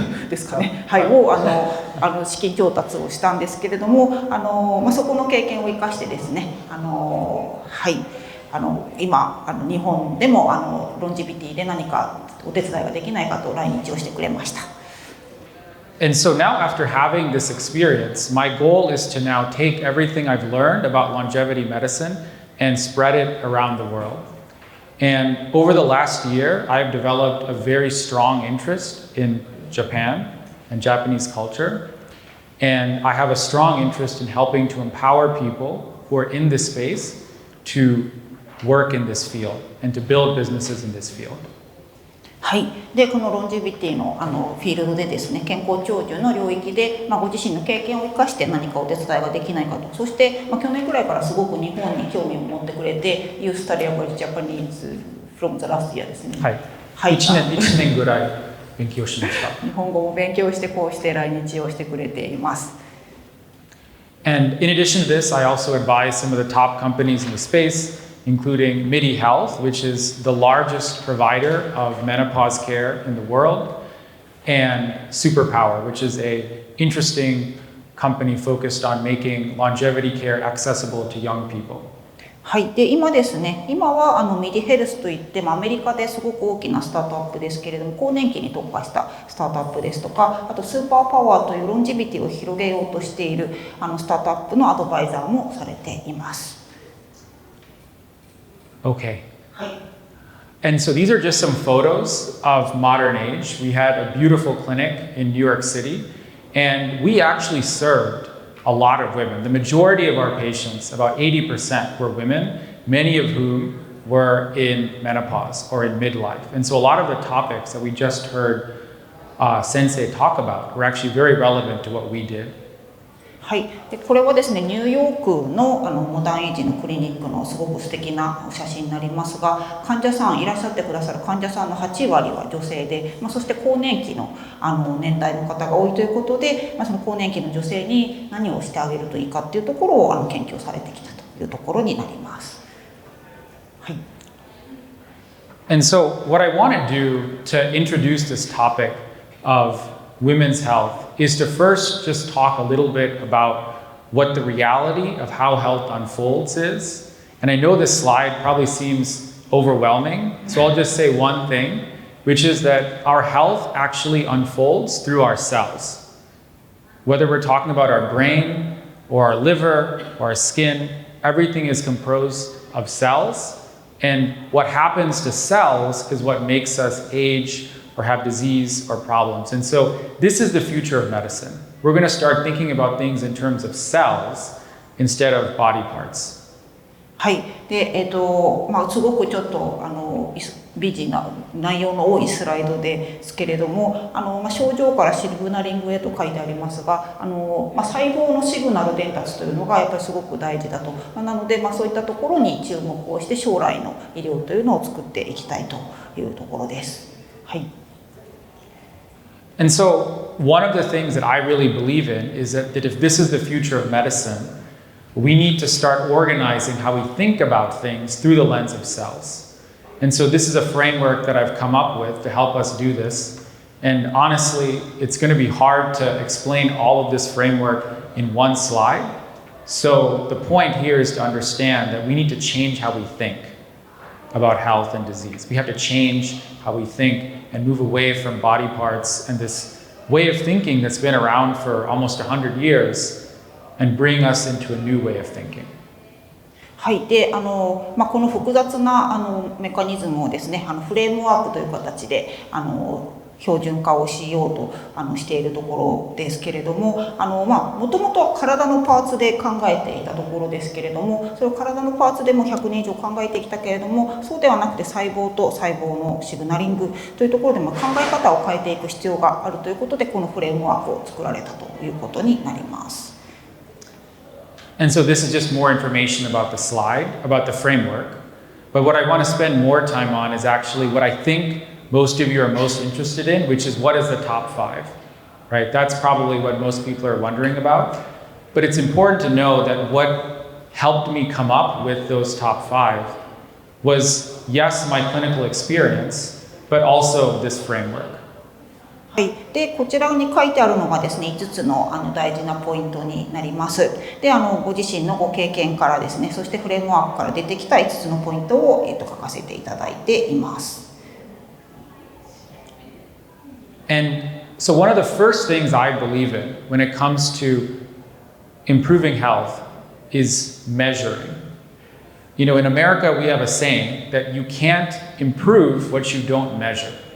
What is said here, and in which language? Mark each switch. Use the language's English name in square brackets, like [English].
[Japanese] ですかね、はい、を資金調達をしたんですけれども、そこの経験を生かしてですね、はい、今日本でもロンジビティで何かお手伝いができないかと来日をしてくれました。 [English] And so now after having this experience, my goal is to now take everything I've learned about longevity medicine and spread it around the world. And over the last year, I've developed a very strong interest in Japan and Japanese culture. And I have a strong interest in helping to empower people who are in this space to work in this field and to build businesses in this field. [Japanese] はい、でこのロンジビティのフィールドでですね、健康長寿の領域で、ご自身の経験を生かして何かお手伝いができないかと。そして、去年くらいからすごく日本に興味を持ってくれて、 [English] You study about Japanese from the last year [Japanese] ですね。はい、はい、1年ぐらい勉強しました。日本語も勉強してこうして来日をしてくれています。 [English] And in addition to this, I also advise some of the top companies in the space.including Hrhealth, which is the largest provider of menopause care in the world, and Superpower, which is an interesting company focused on making longevity care accessible to young people. [Japanese] はい、で今ですね、今はHrhealthといって、アメリカですごく大きなスタートアップですけれども、更年期に特化したスタートアップですとか、あとスーパーパワーというロンジビティを広げようとしているスタートアップのアドバイザーもされています。 [English] Okay. And so these are just some photos of Modern Age. We had a beautiful clinic in New York City, and we actually served a lot of women. The majority of our patients, about 80%, were women, many of whom were in menopause or in midlife. And so a lot of the topics that we just heard Sensei talk about were actually very relevant to what we did. [Japanese] はい、でこれはですねニューヨークのモダンエイジのクリニックのすごく素敵な写真になりますが、患者さんいらっしゃってくださる患者さんの8割は女性で、そして更年期の年代の方が多いということで、その更年期の女性に何をしてあげるといいかっていうところを研究されてきたというところになります。はい。 [English] And so what I want to do to introduce this topic of women's health is to first just talk a little bit about what the reality of how health unfolds is. And I know this slide probably seems overwhelming, so I'll just say one thing, which is that our health actually unfolds through our cells. Whether we're talking about our brain or our liver or our skin, everything is composed of cells. And what happens to cells is what makes us age or have disease or problems. And so this is the future of medicine. We're going to start thinking about things in terms of cells instead of body parts. [Japanese] はい。で、すごくちょっとビジな内容の多いスライドですけれども、症状からシグナリングへと書いてありますが、細胞のシグナル伝達というのがやっぱりすごく大事だと。なので、そういったところに注目をして将来の医療というのを作っていきたいというところです。はい。 [English] And so one of the things that I really believe in is that if this is the future of medicine, we need to start organizing how we think about things through the lens of cells. And so this is a framework that I've come up with to help us do this. And honestly, it's going to be hard to explain all of this framework in one slide. So the point here is to understand that we need to change how we think about health and disease. We have to change how we think and move away from body parts and this way of thinking that's been around for almost 100 years and bring us into a new way of thinking. [Japanese] はい。で、この複雑なメカニズムをですね、フレームワークという形で標準化をしようとしているところですけれども、もともと体のパーツで考えていたところですけれども、それを体のパーツでも100年以上考えてきたけれども、そうではなくて細胞と細胞のシグナリングというところで考え方を変えていく必要があるということで、このフレームワークを作られたということになります。 [English] And so this is just more information about the slide, about the framework. But what I want to spend more time on is actually what I think most of you are most interested in, which is what is the top 5, right? That's probably what most people are wondering about. But it's important to know that what helped me come up with those top 5 was, yes, my clinical experience, but also this framework. [Japanese] はい、でこちらに書いてあるのがですね5つの大事なポイントになります。でご自身のご経験からですね、そしてフレームワークから出てきた5つのポイントを、書かせていただいています。 [English] And so one of the first things I believe in when it comes to improving health is measuring. You know, in America we have a saying that you can't improve what you don't measure.